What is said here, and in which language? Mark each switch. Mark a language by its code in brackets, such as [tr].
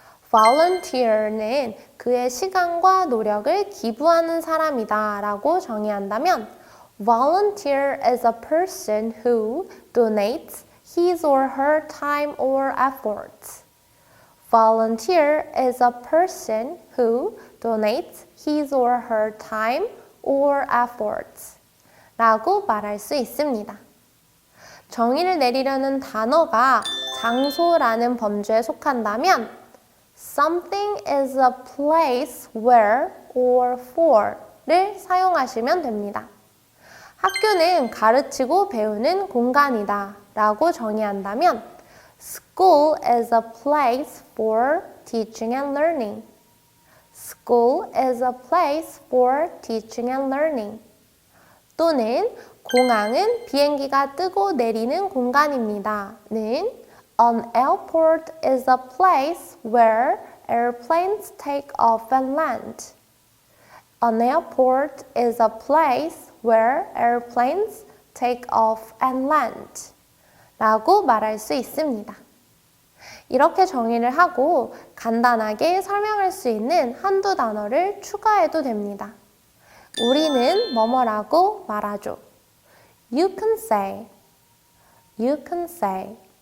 [en] Volunteer는 [ko] 그의 시간과 노력을 기부하는 사람이다 라고 정의한다면 [en] Volunteer is a person who donates his or her time or efforts. Volunteer is a person who donates his or her time or efforts [ko] 라고 말할 수 있습니다. 정의를 내리려는 단어가 장소라는 범주에 속한다면 [en] Something is a place where or for [ko] 를 사용하시면 됩니다. 학교는 가르치고 배우는 공간이다 라고 정의한다면 [en] School is a place for teaching and learning. School is a place for teaching and learning. [ko] 또는 공항은 비행기가 뜨고 내리는 공간입니다. [en] 는 An airport is a place where airplanes take off and land. An airport is a place where airplanes take off and land. [ko] 라고 말할 수 있습니다. 이렇게 정의를 하고 간단하게 설명할 수 있는 한두 단어를 추가해도 됩니다. 우리는 뭐뭐라고 말하죠. [en] You can say. You can say.